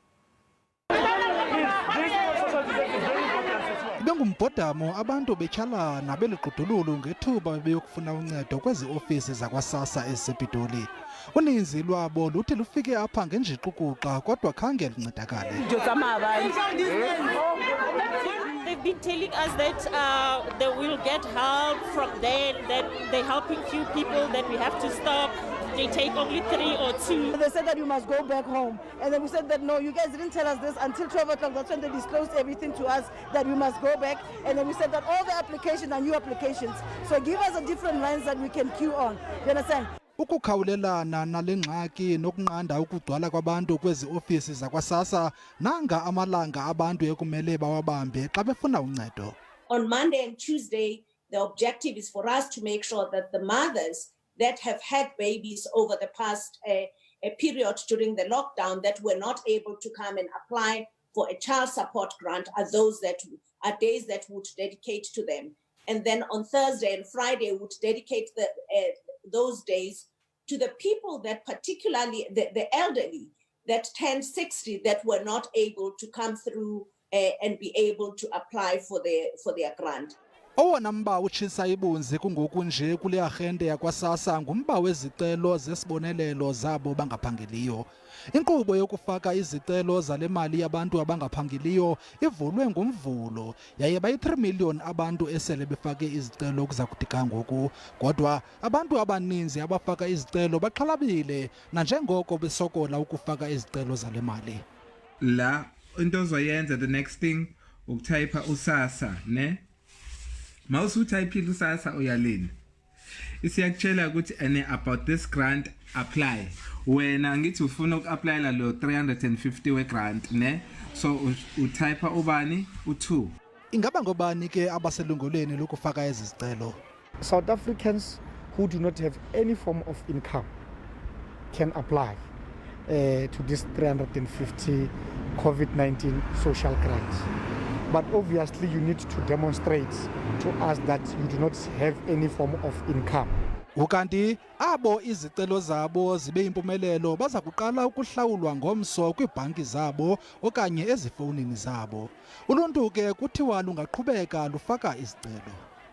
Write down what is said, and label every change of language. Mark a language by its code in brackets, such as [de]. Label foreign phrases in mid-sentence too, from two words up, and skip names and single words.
[xh] Bengumbhodamo abantu betyhalana beluqudululu ngethuba bebeyokufuna uncedo kwezi ofisi zakwaSASSA ezisePitoli. Uninzi lwabo luthi lufike apha ngenjiqukuqa kodwa khange luncedakale. [en] They've been telling us that they will get help from there, that they're helping few people, that we have to stop. They take only 3 or 2. They said that you must go back home. And then we said that no, you guys didn't tell us this until 12 o'clock. That's when they disclosed everything to us, that we must go back. And then we said that all the applications are new applications. So give us a different lines that we can queue on. You understand? [xh] Ukukhawulelana nale ngxaki nokunqanda ukugcwala kwabantu kwezi ofisi zakwaSASSA nanga amalanga abantu ekumele bawabambe xa befuna uncedo. [en] On Monday and Tuesday, the objective is for us to make sure that the mothers that have had babies over the past a period during the lockdown that were not able to come and apply for a child support grant are those that are days that would dedicate to them. And then on Thursday and Friday would dedicate those days to the people that particularly the elderly that turned 60 that were not able to come through and be able to apply for their grant. [xh] Owona mba utshisa ibunzi kungoku nje kule Arhente yakwaSASSA ngumba wezicelo zezibonelelo zabo bangaphangeliyo. Inkqubo yokufaka izicelo zale mali yabantu abangaphangeliyo ivulwe ngomvulo yaye bayi-3 million abantu esele befake izicelo kuza kudika ngoku. Kodwa abantu abaninzi abafaka izicelo baxhalabile nanjengoko besokola ukufaka izicelo zale mali. [zu] La into ozoyenza [en] the next thing [zu] ukutypha uSASSA ne mawusutyphile uSASSA uyalinda isiyakutshela ukuthi [en] about this grant apply [zu] wena ngithi ufuna uku-applyela lo 350 we-grant ne so utypha ubani u2. [xh] Ingaba ngobani ke abaselungolweni lokufaka ezi zicelo? [en] South Africans who do not have any form of income can apply to this 350 COVID-19 social grants. But obviously you need to demonstrate to us that you do not have any form of income. [xh] Ukanti abo izicelo zabo zibe impumelelo bazakuqala ukuhlawulwa ngomso kwiibhanki zabo okanye ezifowunini zabo. Uluntu ke kuthiwa lungaqhubeka lufaka izicelo.